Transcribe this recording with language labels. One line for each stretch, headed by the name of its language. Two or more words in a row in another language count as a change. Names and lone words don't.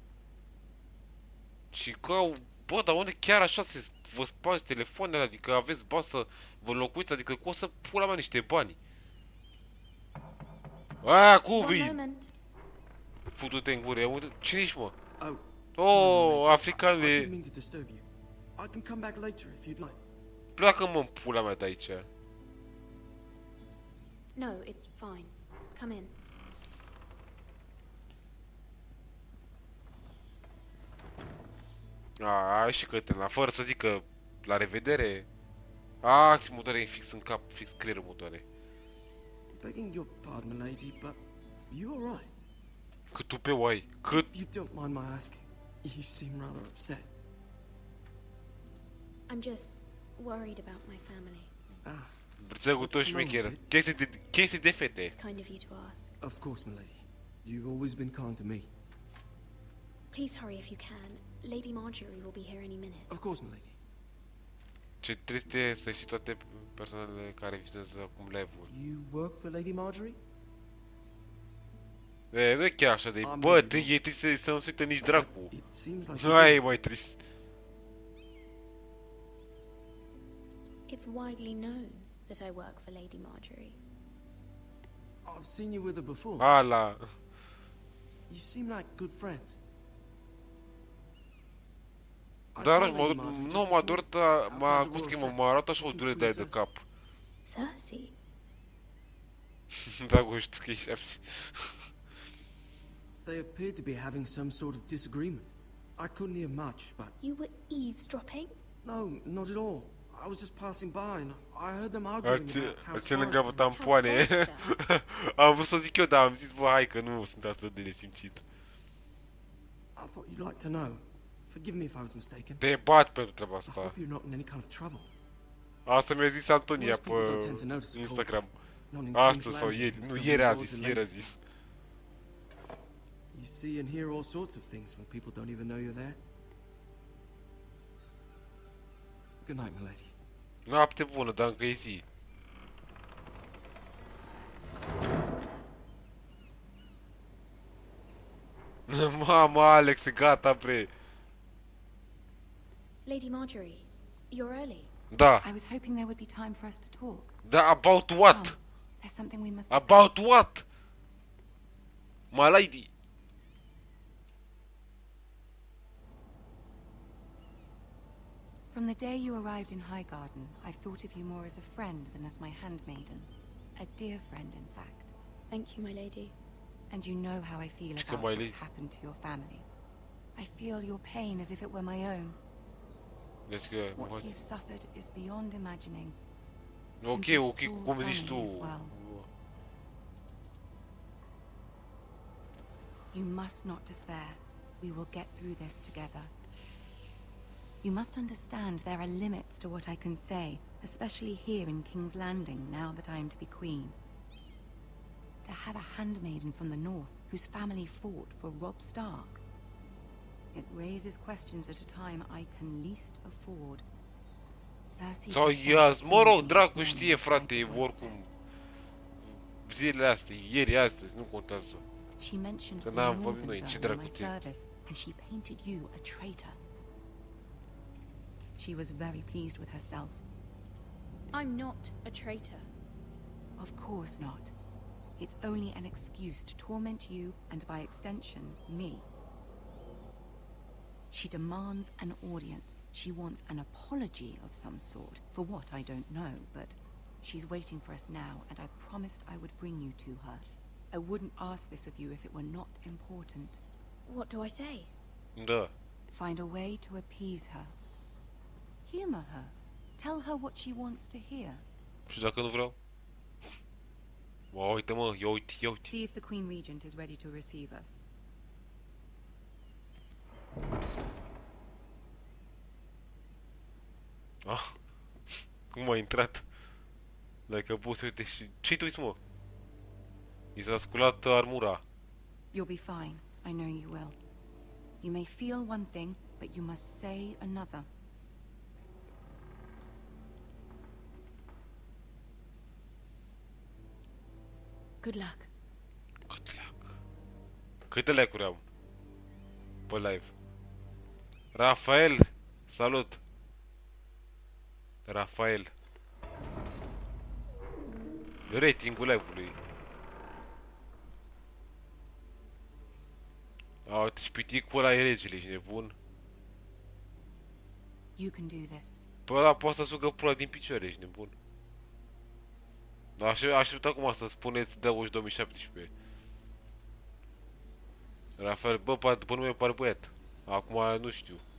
Romanian: Și că, bă, dar unde chiar așa se vă spargi telefoanele, adică aveți bani să vă înlocuiți, adică cum să pula mea niște bani. Aia, cu vii? Futu-te în gură, cine ești, mă? Oh, africanule.
English: I can come back later if you'd like.
Romanian: Pleacă-mă în pula mea de aici.
English: No, it's fine. Come in.
Romanian: Ai și cătălina, fără să zic că la revedere. Și mă doare fix în cap, fix creierul mă doare.
English: Begging your pardon, milady, but you alright?
Romanian: Cât tu pe oai, cât?
English: You don't mind my asking. You seem rather upset. I'm just worried about my family.
Romanian: Brățăgul tău șmecher. Chestii de fete.
English: It's kind of you to ask. Of course, milady. You've always been kind to me. Please hurry if you can. Lady Marjorie will be here any minute. Of course, milady.
Romanian: Ce trist e să știi toate persoanele care vizionează acum live-ul.
English: You work for Lady Marjorie?
Romanian: Nu e chiar așa de... Bă, e trist să nu se uită nici dracu. Hai, mai trist.
English: It's widely known that I work for Lady Marjorie. I've seen you with her before.
Romanian: Ala.
English: You seem like good friends.
Romanian: Dar nu m-a dorit, m-a arătat așa o durere de aia de cap. Cersei? Da, știu că ești așa.
English: They appeared to be having some sort of disagreement. I couldn't hear much, but... You were eavesdropping? No, not at all. I was just passing by and I heard them arguing about House
Romanian: lângă tampoane. Am vrut să zic eu, dar am zis, bă, hai că nu sunt atât de nesimțit.
English: I thought you'd like to know. Forgive me if I was mistaken.
Romanian: Te bat pentru treaba asta.
English: I hope you're not in any kind of trouble.
Romanian: Asta mi-a zis Antonia pe Instagram. Astăzi sau ieri. Nu, ieri a zis.
English: You see and hear all sorts of things when people don't even know you're there. Good night, milady.
Romanian: Noapte bună, dar încă e zi. Mama, Alex, gata, bre.
English: Lady Marjorie, you're early.
Romanian: Da.
English: I was hoping there would be time for us to talk. Da, about what? There's There's something we must discuss. About what? My lady. From the day you arrived in Highgarden, I've thought of you more as a friend than as my handmaiden. A dear friend, in fact. Thank you, my lady. And you know how I feel
Romanian: Cică
English: about
Romanian: mai
English: what's lady. happened to your family. I feel your pain as if it were my own. Let's go. What you've suffered is beyond imagining.
Romanian: Ok, ok, cum zici tu.
English: You must not despair. We will get through this together. You must understand there are limits to what I can say, especially here in King's Landing, now that I am to be queen. To have a handmaiden from the north, whose family fought for Robb Stark. It raises questions at a time I can least afford.
Romanian: Sau ia, mă rog, dracu știe, frate, oricum. Zilele astea, ieri, astăzi, nu contează.
English: She mentioned
Romanian: Că
English: the
Romanian: n-am vorbit
English: northern
Romanian: noi, ce
English: girl in my
Romanian: dracu ție.
English: service, and she painted you a traitor. She was very pleased with herself. I'm not a traitor. Of course not. It's only an excuse to torment you, and by extension, me. She demands an audience. She wants an apology of some sort. For what, I don't know, but she's waiting for us now, and I promised I would bring you to her. I wouldn't ask this of you if it were not important. What do I say?
Romanian: Da.
English: Find a way to appease her. Humor her. Tell her what she wants to hear.
Romanian: Și dacă nu vreau? Uite mă, ia uite, ia uite.
English: See if the Queen Regent is ready to receive us.
Romanian: Ah, cum a intrat?
English: Like a boss,
Romanian: uite și... Ce-i tu uiți, mă? I s-a sculat armura.
English: You'll be fine. I know you will. You may feel one thing, but you must say another. Good luck. Good luck.
Romanian: Câte like-uri am? Pe live. Rafael! Salut! Rafael. Ratingul live-ului. A, uite și piticul ăla e regele, ești nebun?
English: You can do this.
Romanian: Păi ăla poate să sugă pula din picioare, ești nebun? Aștept acum să spuneți de 2017. Rafael, bă, după nume pare băiat. Acum nu știu.